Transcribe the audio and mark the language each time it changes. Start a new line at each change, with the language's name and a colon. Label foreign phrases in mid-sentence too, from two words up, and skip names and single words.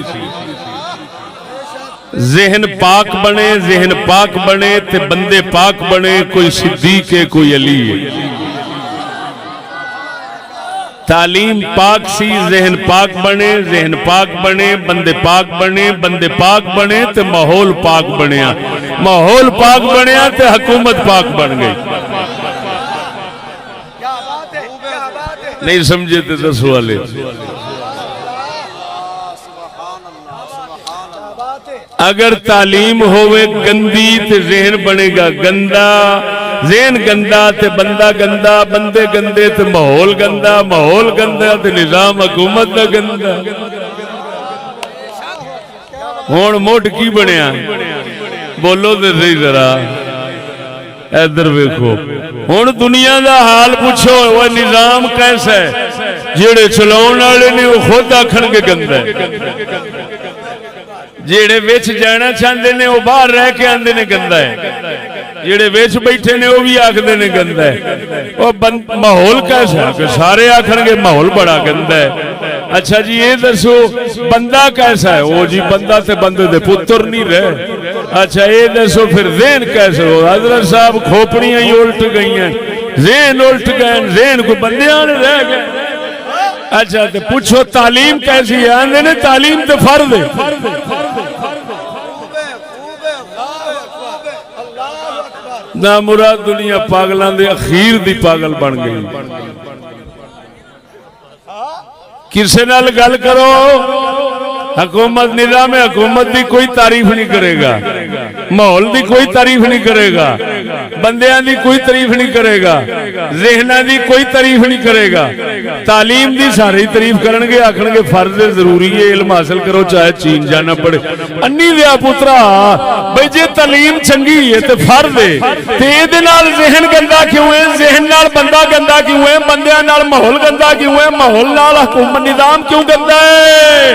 Punjabi: ذہن پاک بنے تے بندے پاک بنے کوئی صدیق ہے کوئی علی ہے تعلیم پاک سی ذہن پاک بنے بندے پاک بنے تے ماحول پاک بنیا تے حکومت پاک بن گئی نہیں سمجھے تے دس والے اگر تعلیم ہوئے گندی تے ذہن بنے گا گندا ذہن گندا تے بندہ گندا بندے گندے تے ماحول گندا تے نظام حکومت دا گندا ہون موٹ کی بنیا بولو تے صحیح ذرا ادھر ویکھو ہن دنیا دا حال پوچھو
Urdu: وہ نظام کیسا ہے
Punjabi: جڑے چلاون والے نے وہ خود آکھن گے گندا ہے جیڑے وچ جانا چاہتے نے وہ باہر رہ کے آندے نے گندا ہے جیڑے وچ بیٹھے نے وہ بھی آکھدے نے گندا ہے وہ ماحول کیسا ہے کہ سارے آکھن گے ماحول بڑا گندا ہے اچھا جی یہ دسو بندہ کیسا ہے وہ جی بندہ تے بندے دے پتر نہیں رہے اچھا یہ دسو پھر ذہن کیسے ہو حضرت صاحب کھوپڑیاں ہی الٹ گئی ہیں ذہن الٹ گئے ذہن کو بندیاں نے رہ گئے اچھا تے پوچھو تعلیم کیسی ہے آندے نے تعلیم تے فرض ہے نا مراد دنیا پاگلان دے اخیر دی پاگل بن گئی کسے نال گل کرو حکومت نظام حکومت دی کوئی تعریف نہیں کرے گا ماحول دی کوئی تعریف نہیں کرے گا بندیاں دی کوئی تعریف نہیں کرے گا ذہناں دی کوئی تعریف نہیں کرے گا تعلیم دی ساری تعریف کرن گے آکھن گے فرض ضروری ہے علم حاصل کرو چاہے چین جانا پڑے انی دیا پترا بھئی جے تعلیم چنگی ہے تے فرض ہے تے دے نال ذہن گندا کیوں ہے ذہن نال بندہ گندا کیوں ہے بندیاں نال ماحول گندا کیوں ہے ماحول نال حکومت نظام کیوں گندا ہے